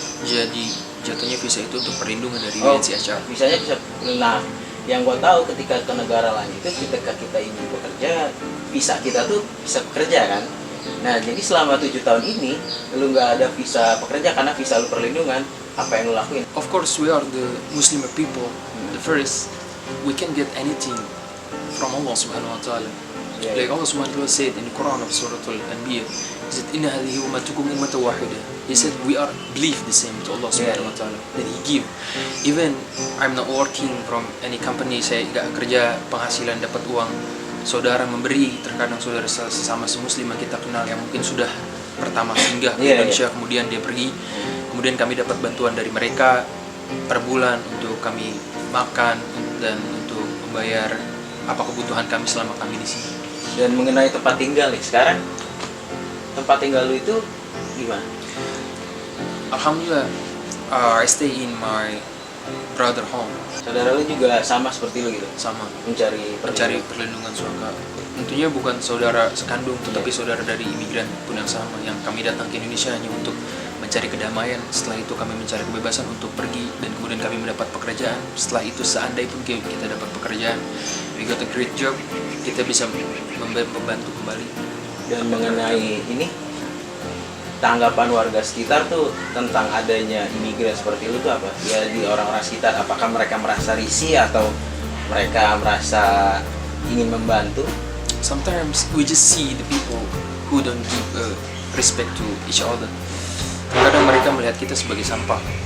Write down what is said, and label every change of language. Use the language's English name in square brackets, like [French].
[Indonesian] Jadi jatuhnya visa itu untuk perlindungan dari Oh, UNHCR. visanya bisa. Nah, yang gue tahu ketika ke negara lain itu ketika kita ingin bekerja, visa kita tuh bisa bekerja kan. Nah, jadi selama 7 tahun ini lu nggak ada visa pekerja karena visa lu perlindungan, apa yang lu lakuin? [English] Of course we are the Muslim people. The first, we can get anything from Allah subhanahu wa ta'ala. Yeah. Like Allah subhanahu wa ta'ala said in the Quran of Surah Al-Anbiya, he said, [Arabic] "Inna hadhihi ummatukum ummatan wahida." [English] He said, we are believe the same to Allah subhanahu wa ta'ala. Then he give. Even I'm not working from any company, [Indonesian] saya gak kerja penghasilan dapat uang. Saudara memberi, terkadang saudara sesama semuslim yang kita kenal yang mungkin sudah pertama singgah ke Indonesia, kemudian dia pergi, kemudian kami dapat bantuan dari mereka per bulan untuk kami makan dan untuk membayar apa kebutuhan kami selama kami di sini. Dan mengenai tempat tinggal nih, sekarang tempat tinggal lu itu gimana? [English] Alhamdulillah, I stay in my brother home. [Indonesian] Saudara lu juga sama seperti lu gitu, Sama mencari perlindungan suaka. Tentunya bukan saudara sekandung, tetapi saudara dari imigran pun yang sama, yang kami datang ke Indonesia hanya untuk mencari kedamaian. Setelah itu kami mencari kebebasan untuk pergi, dan kemudian kami mendapat pekerjaan. Setelah itu seandainya pun kita dapat pekerjaan, [English] we got a great job, [Indonesian] kita bisa membantu kembali. Dan mengenai ini, tanggapan warga sekitar tuh tentang adanya imigran seperti lu tuh apa? Ya di orang-orang sekitar, apakah mereka merasa risih atau mereka merasa ingin membantu? [English] Sometimes we just see the people who don't give respect to each other. [Indonesian] Kadang mereka melihat kita sebagai sampah.